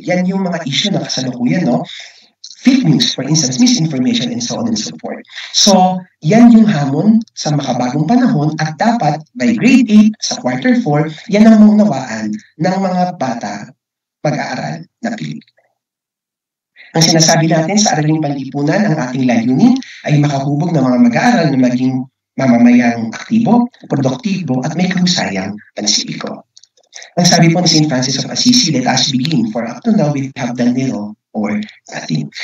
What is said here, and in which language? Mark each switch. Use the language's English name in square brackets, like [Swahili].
[Filipino] Yan yung mga issue na kasalukuyan, no? [English] Fake news, for instance, misinformation, and so on and so forth. [Filipino] So, yan yung hamon sa makabagong panahon at dapat by grade 8 sa quarter 4, yan ang maunawaan ng mga bata mag-aaral na Pilipino. Ang sinasabi natin sa Araling Panlipunan, ang ating layunin ay makahubog ng mga mag-aaral na maging mamamayang aktibo, produktibo, at may kahusayang pansipiko. Ang sabi po ni St. [English] Francis of Assisi, let us begin, for up to now we have done little or nothing.